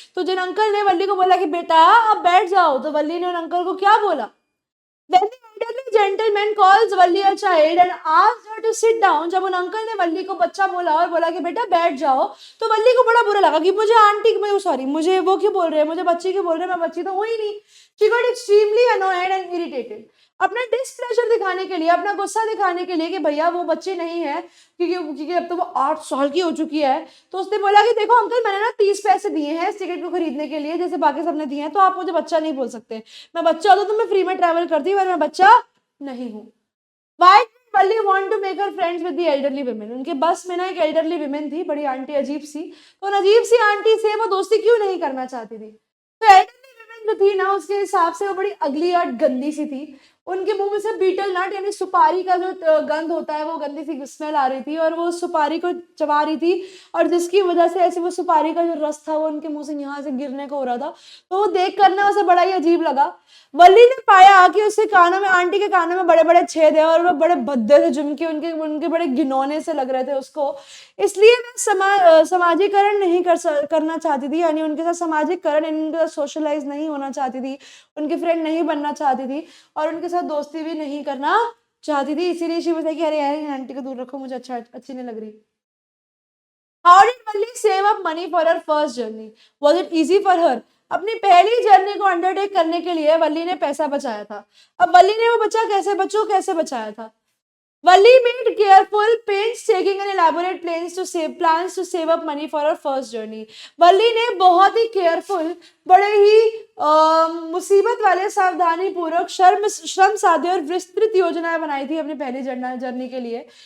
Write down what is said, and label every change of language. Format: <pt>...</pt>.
<hi>तो जिन अंकल ने वल्ली को बोला कि बेटा अब बैठ जाओ, तो वल्ली ने उन अंकल को क्या बोला?</hi> <en>When the elderly gentleman calls Valli a child and asks her to sit down,</en> <hi>जब उन अंकल ने वल्ली को बच्चा बोला और बोला कि बेटा बैठ जाओ, तो वल्ली को बड़ा बुरा लगा कि मुझे आंटी, मुझे सॉरी, मुझे वो क्यों बोल रहे हैं, मुझे बच्ची क्यों बोल रहे हैं, मैं बच्ची तो हूँ ही नहीं।</hi> <en>She got extremely annoyed and irritated.</en> <hi>अपना डिस्प्लेजर दिखाने के लिए, अपना गुस्सा दिखाने के लिए कि भैया वो बच्ची नहीं है, क्योंकि अब तो वो 8 साल की हो चुकी है, तो उसने बोला कि देखो अंकल मैंने ना 30 पैसे दिए हैं इस टिकट को खरीदने के लिए जैसे बाकी सबने दिए हैं, तो आप मुझे बच्चा नहीं बोल सकते। मैं बच्चा होता तो मैं फ्री में ट्रैवल करती, पर मैं बच्चा नहीं हूँ।</hi> <en>Why did Valli want to make her friends with the elderly women?</en> <hi>उनके बस में ना एक एल्डरली विमेन थी, बड़ी आंटी अजीब सी, तो उन अजीब सी आंटी से वो दोस्ती क्यों नहीं करना चाहती थी? तो एल्डरली विमेन जो थी ना, उसके हिसाब से वो बड़ी अगली और गंदी सी थी। उनके मुंह में से बीटल नट यानी सुपारी का जो गंध होता है वो गंदी सी स्मेल आ रही थी, और वो सुपारी को चबा रही थी, और जिसकी वजह से ऐसे वो सुपारी का जो रस था वो उनके मुंह से यहाँ से गिरने को हो रहा था। तो वो देख कर ना उसे बड़ा ही अजीब लगा। वल्ली ने पाया कि उसके कानों में, आंटी के कानों में बड़े बड़े छेद है और वो बड़े भद्दे से झुमके उनके उनके बड़े घिनौने से लग रहे थे उसको, इसलिए वह समाजीकरण नहीं करना चाहती थी, यानी उनके साथ सामाजिकरण, उनके साथ सोशलाइज नहीं होना चाहती थी, उनकी फ्रेंड नहीं बनना चाहती थी, और उनके साथ दोस्ती भी नहीं करना चाहती थी। इसीलिए</hi> <en>she was like</en> <hi>अरे यार आंटी को दूर रखो, मुझे अच्छी नहीं लग रही।</hi> <en>How did Valli save up money for her first journey? Was it easy for her?</en> <hi>अपनी पहली जर्नी को अंडरटेक करने के लिए वल्ली ने पैसा बचाया था। अब वल्ली ने वो कैसे बचाया था?</hi> <en>Valli made careful, painstaking and elaborate plans to save up money for her first journey.</en> <hi>वल्ली ने बहुत ही केयरफुल, बड़े ही मुसीबत वाले, सावधानी पूर्वक, श्रम साध्य और विस्तृत योजनाएं बनाई थी अपनी पहली जर्नी के लिए।</hi>